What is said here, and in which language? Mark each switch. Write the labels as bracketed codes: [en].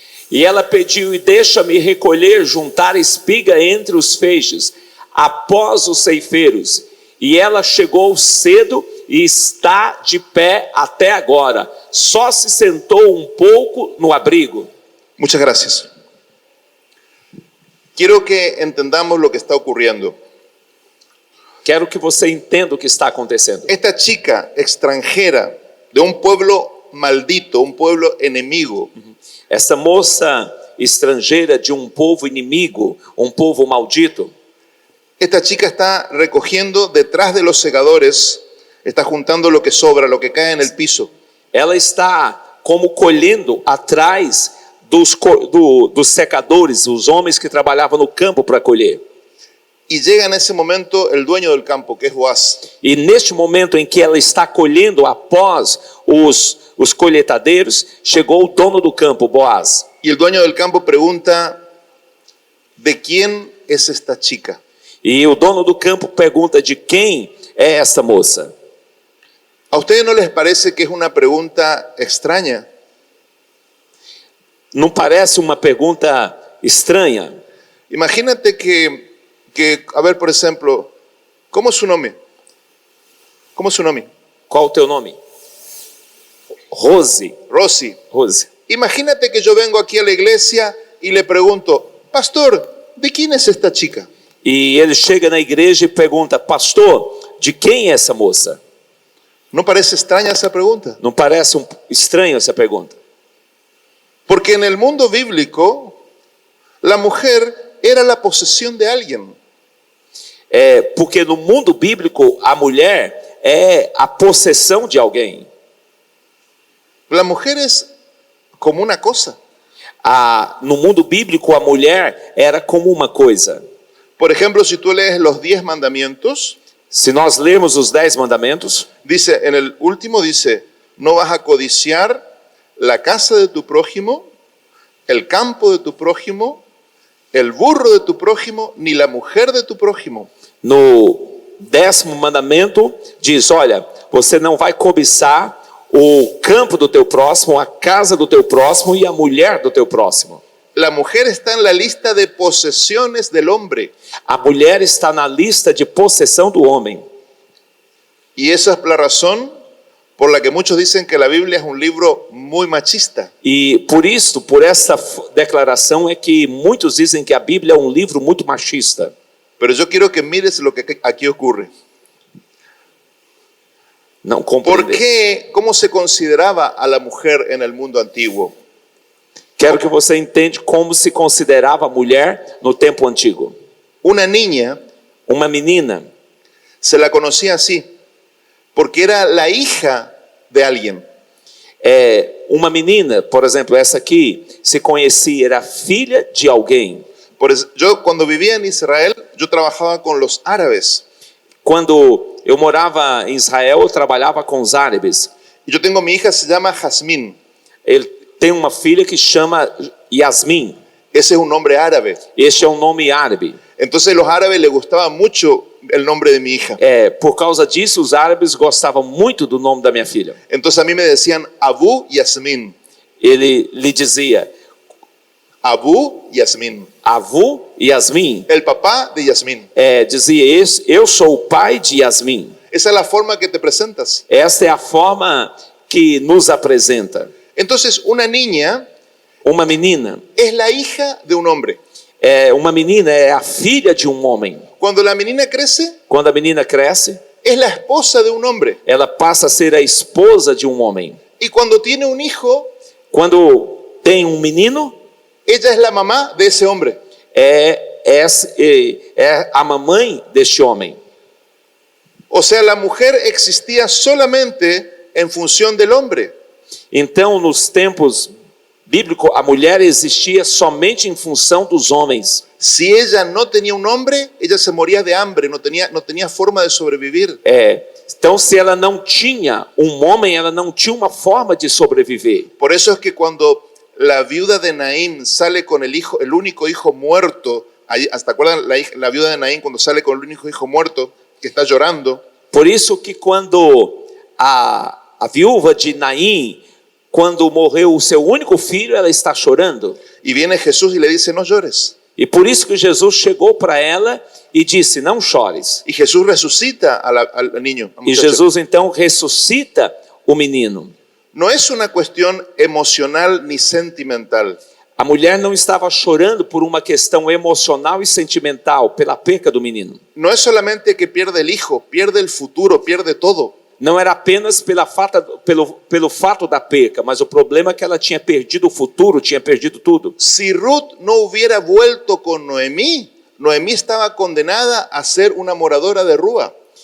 [pt] E ela pediu: e deixa-me recolher, juntar espiga entre os feixes, após os ceifeiros. E ela chegou cedo e está de pé até agora. Só se sentou um pouco no abrigo. [es] Muchas gracias. Quiero que entendamos lo que está ocurriendo. [pt] Quero que você entenda o que está acontecendo. [es] Esta chica extranjera de un pueblo maldito, un pueblo enemigo, [pt] Essa moça estrangeira de um povo inimigo, um povo maldito, [es] esta chica está recogiendo detrás de los segadores, está juntando lo que sobra, lo que cae en el piso. [pt] ela está como colhendo atrás dos secadores, os homens que trabalhavam no campo para colher. [es] Y llega en ese momento el dueño del campo, que es Boaz. [pt] E neste momento em que ela está colhendo após os colheitadeiros, chegou o dono do campo, Boaz. [es] Y el dueño del campo pregunta, ¿de quién es esta chica? [pt] E o dono do campo pergunta: de quem é essa moça? [es] ¿A ustedes no les parece que es una pregunta extraña? [pt] Não parece uma pergunta estranha? [es] Imagínate que, a ver, por ejemplo, ¿cómo es su nombre? ¿Cómo es su nombre? [pt] Qual o teu nome? Rose. Rosy. Rose. [es] Imagínate que yo vengo aquí a la iglesia y le pregunto, pastor, ¿de quién es esta chica? [pt] E ele chega na igreja e pergunta: pastor, de quem é essa moça? [es] ¿No parece extraña esa pregunta? [pt] Não parece estranho essa pergunta? [es] Porque en el mundo bíblico, la mujer era la posesión de alguien. [pt] Porque no mundo bíblico a mulher é a possessão de alguém. [es] La mujer es como una cosa. [pt] No mundo bíblico a mulher era como uma coisa. [es] Por ejemplo, si tú lees los 10 mandamientos, [pt] Se nós lermos os 10 mandamentos, [es] dice, en el último dice, no vas a codiciar la casa de tu prójimo, el campo de tu prójimo, el burro de tu prójimo, ni la mujer de tu prójimo. [pt] no 10º mandamento diz: olha, você não vai cobiçar o campo do teu próximo, a casa do teu próximo e a mulher do teu próximo. [es] La mujer está en la lista de posesiones del hombre. A mulher está na lista de possessão do homem. Y esa es la razón por la que muchos dicen que la Biblia es un libro muy machista. [pt] E por isso, por essa declaração é que muitos dizem que a Bíblia é um livro muito machista. [es] Pero yo quiero que mires lo que aquí ocurre. [pt] Não [es] ¿Por [pt] compreender. [es] qué? ¿Cómo se consideraba a la mujer en el mundo antiguo? [pt] Quero que você entenda como se considerava a mulher no tempo antigo. [es] Una niña [pt] Uma menina [es] se la conocía así, porque era la hija de alguien. [pt] Uma menina, por exemplo, essa aqui, se conhecia, era filha de alguém. [es] Yo cuando vivía en Israel, yo trabajaba con los árabes. [pt] Quando eu morava em Israel, eu trabalhava com os árabes. [es] Y yo tengo mi hija, se llama Jazmín. [pt] Ele tem uma filha que chama Yasmin. [es] Ese es un nombre árabe. [pt] Este é um nome árabe. [es] Entonces a los árabes les gustaba mucho el nombre de mi hija. [pt] Por causa disso, os árabes gostavam muito do nome da minha filha. [es] Entonces a mí me decían Abu Yasmín. [pt] Ele lhe dizia [es] Abu Yasmín. [pt] Avu Yasmin. [es] El papá de Yasmín. [pt] Dizia, eu sou o pai de Yasmin. [es] Esa es la forma que te presentas. [pt] Esta é a forma que nos apresenta. [es] Entonces una niña [pt] Uma menina [es] es la hija de un hombre. [pt] uma menina é a filha de um homem. [es] Cuando la menina crece, [pt] Quando a menina cresce, [es] es la esposa de un hombre. [pt] ela passa a ser a esposa de um homem. [es] Y cuando tiene un hijo, [pt] Quando tem um menino, [es] ella es la mamá de ese hombre. [pt] é a mamãe deste homem. [es] O sea, la mujer existía solamente en función del hombre. [pt] Então, nos tempos bíblicos, a mulher existia somente em função dos homens. [es] Si ella no tenía un hombre, ella se moría de hambre, no tenía forma de sobrevivir. [pt] Então, se ela não tinha um homem, ela não tinha uma forma de sobreviver. [es] Por eso es que cuando la viuda de Naín sale con el único hijo muerto, ¿hasta acuerdan la viuda de Naín cuando sale con el único hijo muerto que está llorando? [pt] Por isso que quando a viúva de Naim, quando morreu o seu único filho, ela está chorando. [es] Y viene Jesús y le dice, no llores. [pt] E por isso que Jesus chegou para ela e disse, não chores. [es] Y Jesús resucita al niño. al [pt] E [es] muchacho. [pt] Jesus então ressuscita o menino. [es] No es una cuestión emocional ni sentimental. [pt] A mulher não estava chorando por uma questão emocional e sentimental, pela perca do menino. [es] No es solamente que pierde el hijo, pierde el futuro, pierde todo. [pt] Não era apenas pelo fato da perca, mas o problema é que ela tinha perdido o futuro, tinha perdido tudo. [es] Si Ruth no hubiera vuelto con Noemí, Noemí estaba condenada a ser una moradora de rúa.